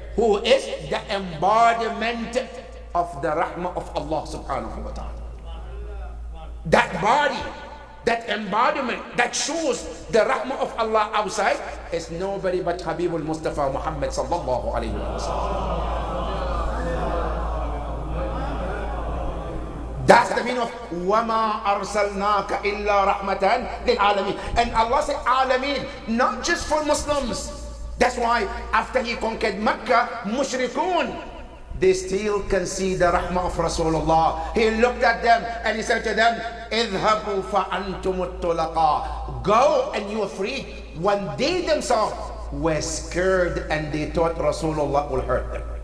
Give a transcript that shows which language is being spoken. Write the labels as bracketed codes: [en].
[en] Who is the embodiment of the rahmah of Allah subhanahu wa ta'ala? That body, that embodiment that shows the rahmah of Allah outside is nobody but Habibul Mustafa Muhammad sallallahu alayhi wa sallam. That's the meaning of [ar] وَمَا أَرْسَلْنَاكَ إِلَّا رَحْمَةً لِلْعَالَمِينَ. [en] And Allah said Alameen, not just for Muslims. That's why after he conquered Mecca, Mushrikun, they still can see the rahmah of Rasulullah. He looked at them and he said to them, [ar] اذهبوا فأنتم الطلقاء. [en] Go and you are free. When they themselves were scared and they thought Rasulullah will hurt them.